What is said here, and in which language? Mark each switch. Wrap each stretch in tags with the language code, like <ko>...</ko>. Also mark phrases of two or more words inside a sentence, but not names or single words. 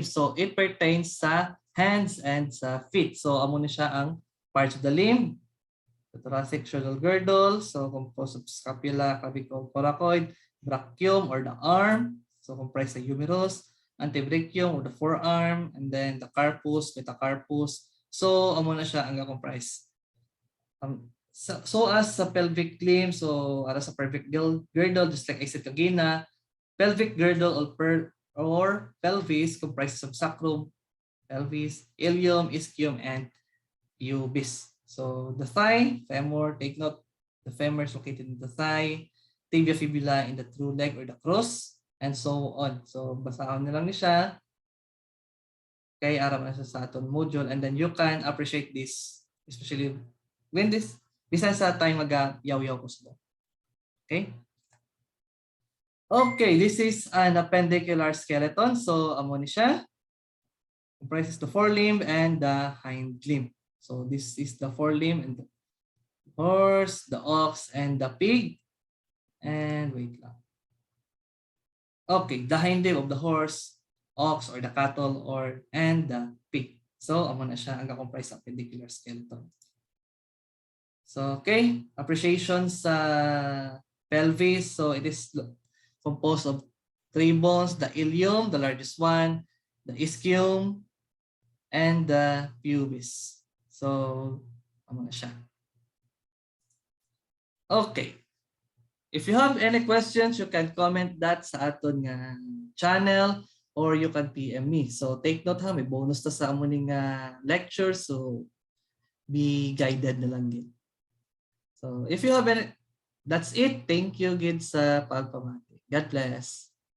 <en>So, it pertains sa hands and sa feet. So,</en> <hil>amo na siya ang</hil> <en>parts of the limb. The thoracic shoulder girdle, so composed of scapula, clavicle, coracoid, brachium or the arm, so comprised of humerus, antebrachium or the forearm, and then the carpus, metacarpus.</en> <hil>So amo na siya ang comprise.</hil> <en>So as sa pelvic limb, so</en> <hil>ara sa</hil> <en>pelvic girdle, just like I said kagina, pelvic girdle or pelvis comprises of sacrum, pelvis, ilium, ischium, and pubis. So the thigh, femur, take note, the femur is located in the thigh, tibia fibula in the true leg or the cross, and so on.</en> <hil>So basahan na lang ni siya. Kay aram na siya sa aton module,</hil> <en>and then you can appreciate this, especially when this,</en> <hil>bisan sa time mag-yaw-yaw ko sila.</hil> <en>Okay? Okay, this is an appendicular skeleton.</en> <hil>So amo ni siya.</hil> <en>Comprises the forelimb and the hind limb. So this is the forelimb and the horse, the ox, and the pig. And wait lang. Okay, the hind limb of the horse, ox, or the cattle, and the pig.</en> <hil>So amo na siya ang</hil> <en>comprise of appendicular skeleton. So okay, appreciation sa pelvis. So it is composed of 3 bones: the ilium, the largest one, the ischium, and the pubis. So,</en> <hil>ano na siya.</hil> <en>Okay. If you have any questions, you can comment that</en> <hil>sa aton nga</hil> <en>channel or you can PM me. So, take note</en> <hil>ha, may bonus ta sa amuning lecture.</hil> <en>So, be guided</en> <hil>na lang din.</hil> <en>So, if you have any, that's it. Thank you,</en> <hil>gid sa pagpamati.</hil> <en>God bless.</en>